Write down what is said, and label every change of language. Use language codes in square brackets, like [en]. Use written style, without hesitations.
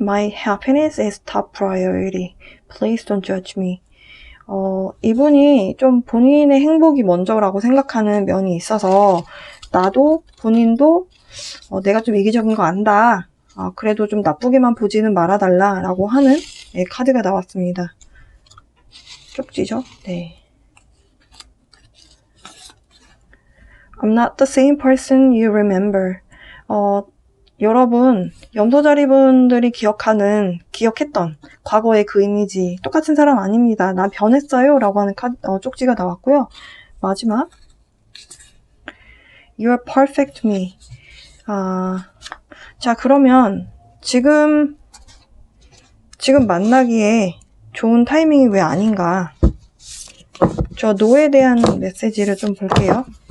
[en] My happiness is top priority. Please don't judge me. [ko] 이분이 좀 본인의 행복이 먼저라고 생각하는 면이 있어서 나도 본인도 내가 좀 이기적인 거 안다. 그래도 좀 나쁘게만 보지는 말아달라 라고 하는 카드가 나왔습니다. 쪽지죠? 네. [en] I'm not the same person you remember. [ko] 여러분, 염소자리분들이 기억했던 과거의 그 이미지 똑같은 사람 아닙니다. 난 변했어요. 라고 하는 쪽지가 나왔고요. 마지막 [en] You're perfect to me. [ko] 자, 그러면 지금 만나기에 좋은 타이밍이 왜 아닌가? 저 노에 대한 메시지를 좀 볼게요.